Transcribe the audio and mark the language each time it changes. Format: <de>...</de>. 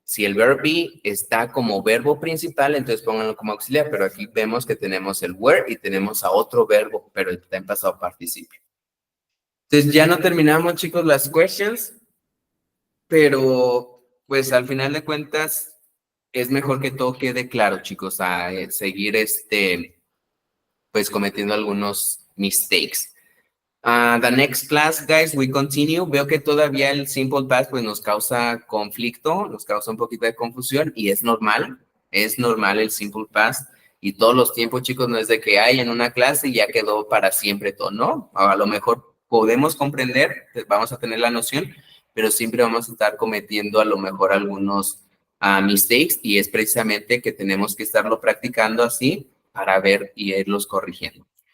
<es>Si el verb be está como verbo principal, entonces pónganlo como auxiliar, pero aquí vemos que tenemos el were y tenemos a otro verbo, pero está en pasado participio. Entonces ya no terminamos, chicos, las questions, pero pues al final de cuentas es mejor que todo quede claro, chicos, a seguir pues cometiendo algunos mistakes.</es> <en>The next class, guys, we continue.</en> <es>Veo que todavía el simple past pues nos causa conflicto, nos causa un poquito de confusión y es normal el simple past y todos los tiempos, chicos, no es de que hay en una clase y ya quedó para siempre todo, ¿no? A lo mejor podemos comprender, vamos a tener la noción, pero siempre vamos a estar cometiendo a lo mejor algunos mistakes y es precisamente que tenemos que estarlo practicando así para ver y irlos corrigiendo.</es>